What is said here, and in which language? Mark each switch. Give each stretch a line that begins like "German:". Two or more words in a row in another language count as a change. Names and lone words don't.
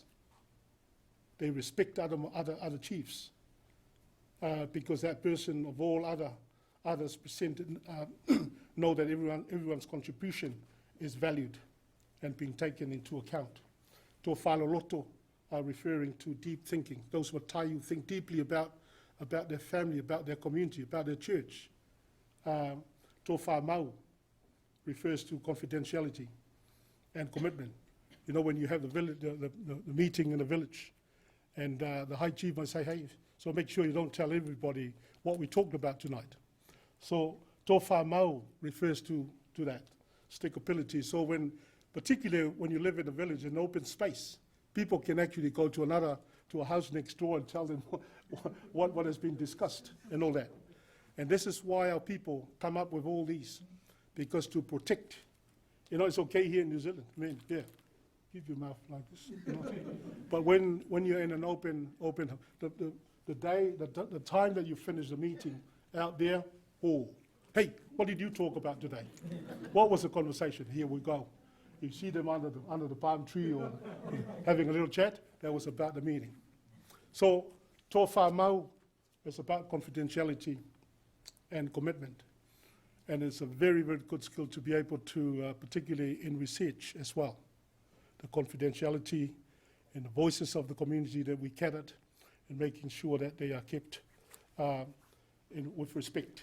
English: They respect other chiefs because that person of all others presented know that everyone's contribution is valued and being taken into account.
Samoan: Tofa Loloto
English: are referring to deep thinking. Those matai who think deeply about their family, about their community, about their church.
Samoan: Tofa mau
English: refers to confidentiality and commitment. You know, when you have the meeting in the village, and the high chief might say, hey, so make sure you don't tell everybody what we talked about tonight. So
Samoan: tofa mau
English: refers to that, stickability. So particularly when you live in a village, in an open space, people can actually go to a house next door and tell them what has been discussed and all that. And this is why our people come up with all these, because to protect, you know, it's okay here in New Zealand. I mean, yeah, keep your mouth like this. You know? But when you're in an open, the time that you finish the meeting out there, oh, hey, what did you talk about today? What was the conversation? Here we go. You see them under the palm tree or having a little chat. That was about the meeting. So
Samoan: tofa mau
English: is about confidentiality and commitment. And it's a very, very good skill to be able to, particularly in research as well, the confidentiality and the voices of the community that we gathered and making sure that they are kept with respect.